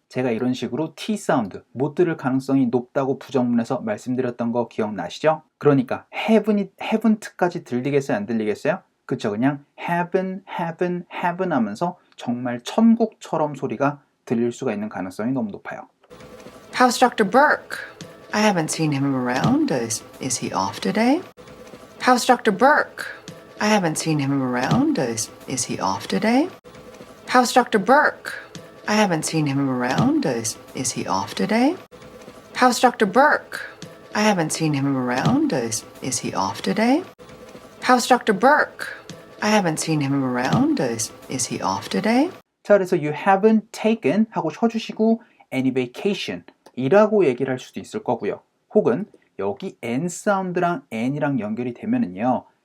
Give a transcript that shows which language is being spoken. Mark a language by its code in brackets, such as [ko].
[ko] 제가 이런 식으로 T 사운드 못 들을 가능성이 높다고 부정문에서 말씀드렸던 거 기억나시죠? 그러니까 haven't까지 들리겠어요? 안 들리겠어요? 그쵸? 그냥 haven't 하면서 정말 천국처럼 소리가 들릴 수가 있는 가능성이 너무 높아요. [en] How's Dr. Burke? I haven't seen him around. Is he off today? How's Dr. Burke? I haven't seen him around. Is he off today? How's Dr. Burke? I haven't seen him around. Is he off today? How's Dr. Burke? I haven't seen him around. Is he off today? How's Dr. Burke? I haven't seen him around. Is he off today? [ko] 자, 그래서 [en] you haven't taken [ko] 하고 쳐주시고 [en] any vacation [ko] 이라고 얘기를 할 수도 있을 거고요. 혹은 여기 n 사운드랑 n이랑 연결이 되면은요.